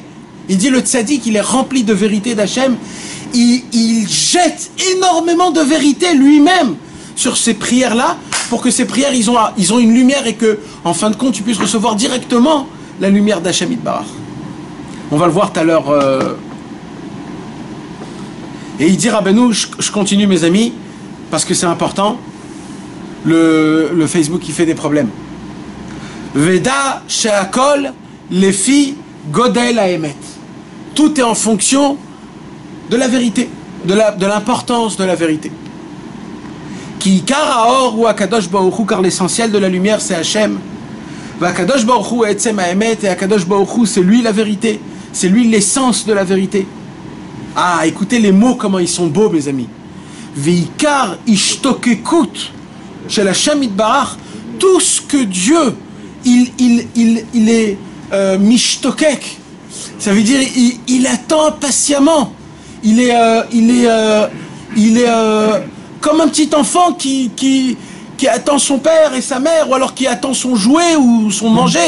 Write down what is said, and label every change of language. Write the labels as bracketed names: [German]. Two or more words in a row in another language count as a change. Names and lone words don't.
[French] Il dit le tzaddik, il est rempli de vérité d'Hachem, il jette énormément de vérité lui-même sur ces prières-là, pour que ces prières, ils ont une lumière et que, en fin de compte, tu puisses recevoir directement la lumière d' [Hebrew] השם יתברך. [French] On va le voir tout à l'heure. Et il dit, Rabbeinu, je continue mes amis, parce que c'est important, le Facebook, il fait des problèmes. [Hebrew] ודע שהכל לפי גודל האמת. [French] Tout est en fonction de la vérité, de l'importance de la vérité. [Hebrew] כי עיקר האור הוא הקדוש ברוך הוא, [French] car l'essentiel de la lumière c'est Hachem. [Hebrew] הקדוש ברוך הוא עצם האמת, [French] et [Hebrew] הקדוש ברוך הוא [French] c'est lui la vérité, c'est lui l'essence de la vérité. Ah, écoutez les mots comment ils sont beaux, mes amis. [Hebrew] ועיקר השתוקקות של השם יתברך, [French] tout ce que Dieu il est mishtokek, ça veut dire il attend patiemment. Il est comme un petit enfant qui attend son père et sa mère, ou alors qui attend son jouet ou son manger.